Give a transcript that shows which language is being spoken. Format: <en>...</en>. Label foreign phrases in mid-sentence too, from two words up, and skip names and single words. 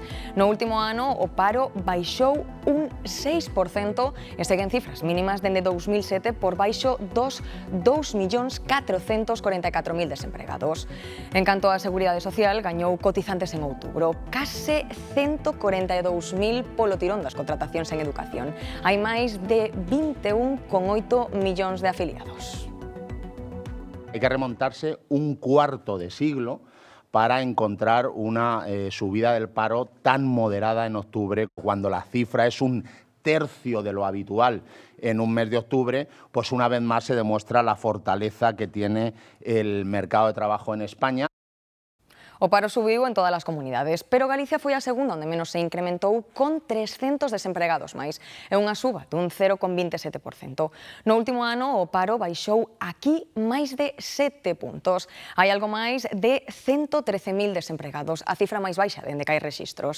<gl>No último ano, o paro baixou un 6% e seguen cifras mínimas dende 2007 por baixo dos 2.444.000 desempregados. En canto á Seguridade Social, gañou cotizantes en outubro, case 142.000 polo tirón das contratacións en educación. Hai máis de 21,8 millóns de afiliados.</gl> <es>Hay que remontarse un cuarto de siglo para encontrar una subida del paro tan moderada en octubre, cuando la cifra es un tercio de lo habitual en un mes de octubre, pues una vez más se demuestra la fortaleza que tiene el mercado de trabajo en España.</es> <gl>O paro subiu en todas as comunidades, pero Galicia foi a segunda onde menos se incrementou, con 300 desempregados máis. É unha suba dun 0,27%. No último ano, o paro baixou aquí máis de 7 puntos. Hai algo máis de 113.000 desempregados, a cifra máis baixa dende que hai rexistros.</gl>